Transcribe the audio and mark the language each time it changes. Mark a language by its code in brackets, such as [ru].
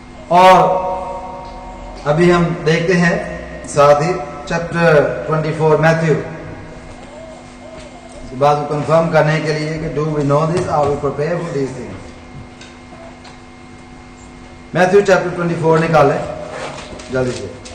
[hi] और अभी हम देखते हैं साथ ही चैप्टर 24 मैथ्यू. इसके बाद वो कंफर्म करने के लिए कि [en] do we know this, are we prepared for these things. [hi] Matthew chapter 24 निकालें जल्दी से.